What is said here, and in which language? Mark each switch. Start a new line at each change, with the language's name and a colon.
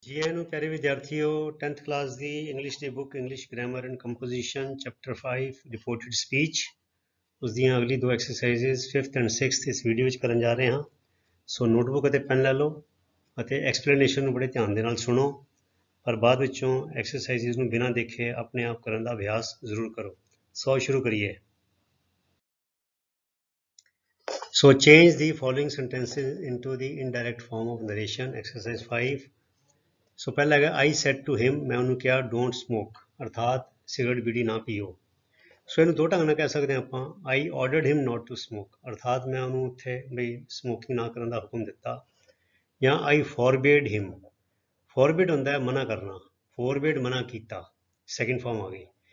Hindi: जी आनू प्यारे विद्यार्थियों 10th क्लास की इंग्लिश की book English grammar and composition chapter 5 reported speech उस
Punjabi: ਦੀਆਂ ਅਗਲੀ ਦੋ ਐਕਸਰਸਾਈਜ਼ਸ 5th ਐਂਡ 6th ਇਸ ਵੀਡੀਓ ਵਿੱਚ ਕਰਨ ਜਾ ਰਹੇ ਹਾਂ। ਸੋ ਨੋਟਬੁੱਕ ਅਤੇ ਪੈਨ ਲੈ ਲਓ ਅਤੇ ਐਕਸਪਲੇਨੇਸ਼ਨ ਨੂੰ ਬੜੇ ਧਿਆਨ ਦੇ ਨਾਲ ਸੁਣੋ, ਪਰ ਬਾਅਦ ਵਿੱਚੋਂ ਐਕਸਰਸਾਈਜ਼ਸ ਨੂੰ ਬਿਨਾਂ ਦੇਖੇ ਆਪਣੇ ਆਪ ਕਰਨ ਦਾ ਅਭਿਆਸ ਜ਼ਰੂਰ ਕਰੋ। ਸੋ ਸ਼ੁਰੂ ਕਰੀਏ।
English: So change the following sentences into the indirect form of narration. Exercise 5.
Punjabi: ਸੋ ਪਹਿਲਾ ਹੈਗਾ
English: I said to him,
Punjabi: ਮੈਂ ਉਹਨੂੰ ਕਿਹਾ ਡੋਂਟ ਸਮੋਕ, ਅਰਥਾਤ ਸਿਗਰਟ ਬੀੜੀ ਨਾ ਪੀਓ। ਸੋ ਇਹਨੂੰ ਦੋ ਢੰਗ ਨਾਲ ਕਹਿ ਸਕਦੇ ਹਾਂ ਆਪਾਂ।
English: I ordered him not to smoke,
Punjabi: ਅਰਥਾਤ ਮੈਂ ਉਹਨੂੰ ਉੱਥੇ ਬਈ ਸਮੋਕਿੰਗ ਨਾ ਕਰਨ ਦਾ ਹੁਕਮ ਦਿੱਤਾ। ਜਾਂ
English: I forbade him,
Punjabi: forbid ਹੁੰਦਾ ਹੈ ਮਨਾ ਕਰਨਾ, forbade ਮਨਾ ਕੀਤਾ, ਸੈਕਿੰਡ ਫਾਰਮ ਆ ਗਈ।